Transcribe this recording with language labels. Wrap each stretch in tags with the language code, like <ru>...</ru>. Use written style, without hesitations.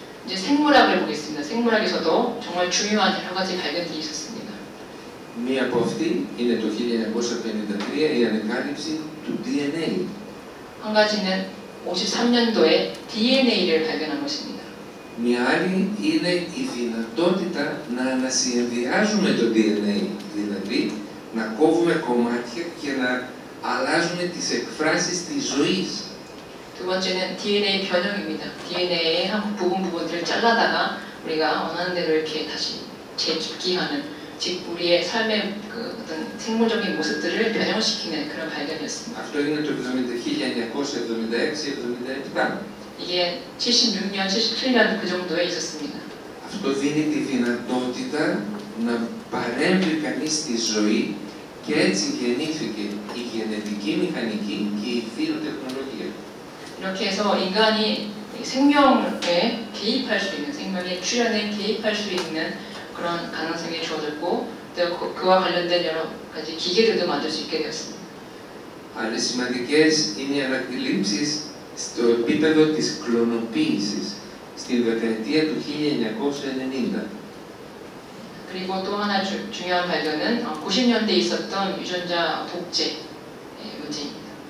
<ko>이제 생물학을 보겠습니다. 생물학에서도 정말 중요한 여러 가지 발견들이 있었습니다.</ko> <el>Μία από αυτή είναι το 1953 η ανακάλυψη του DNA.</el> <ko>한 가지는 53년도에 DNA를 발견한 것입니다.</ko> <el>Μια άλλη είναι η δυνατότητα να ανασυνδυάζουμε το DNA, δηλαδή να κόβουμε κομμάτια και να αλλάζουμε τις εκφράσεις της ζωής.</el> <ko>두 번째는 DNA 변형입니다. DNA의 한 부분들을 잘라다가 우리가 원하는 대로 이렇게 다시 재집기하는, 즉 우리의 삶의 그 어떤 생물적인 모습들을 변형시키는 그런 발견이었습니다.</ko> <el>Αυτό είναι το 1976-77.</el> <ko>이게 76년, 77년 그 정도에 있었습니다.</ko> <el>Αυτό δίνει τη δυνατότητα να παρέμβει κανείς στη ζωή και έτσι γεννήθηκε η γενετική μηχανική και η βιοτεχνολογία.</el> <ko>이렇게 해서 인간이 생명에 개입할 수 있는, 생명의 출현에 개입할 수 있는 그런 가능성이 주어졌고 또 그와 관련된 여러 가지 기계들도 만들 수 있게 되었습니다.</ko> <el>Αλλά σημαντικές είναι οι ανακαλύψεις στο επίπεδο της κλωνοποίησης στη δεκαετία του 1990.</el> <ko>그리고 또 하나 중요한 발견은 90년대에 있었던 유전자 독재 문제입니다.</ko>